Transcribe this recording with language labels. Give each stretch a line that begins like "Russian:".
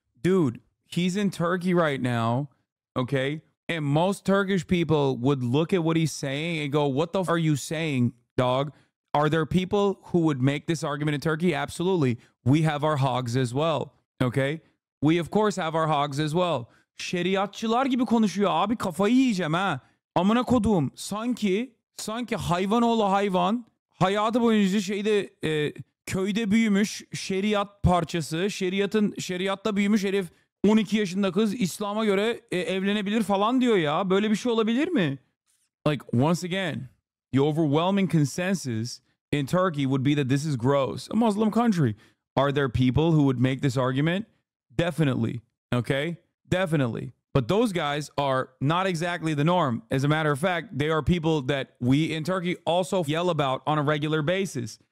English: Dude, he's in Turkey right now, okay? And most Turkish people would look at what he's saying and go, what the f are you saying, dog? Are there people who would make this argument in Turkey? Absolutely. We have our hogs as well, okay? We of course have our hogs as well.
Turkish: Şeriatçılar gibi konuşuyor abi, kafayı yiyeceğim ha. Amına kodum, sanki hayvan oğlu hayvan hayatı boyunca köyde büyümüş, şeriat parçası, şeriatta büyümüş herif, 12 yaşında kız İslam'a göre evlenebilir falan diyor ya. Böyle bir şey olabilir mi?
English: Like, once again, the overwhelming consensus in Turkey would be that this is gross. A Muslim country. Are there people who would make this argument? Definitely. Okay? Definitely. But those guys are not exactly the norm. As a matter of fact, they are people that we in Turkey also yell about on a regular basis.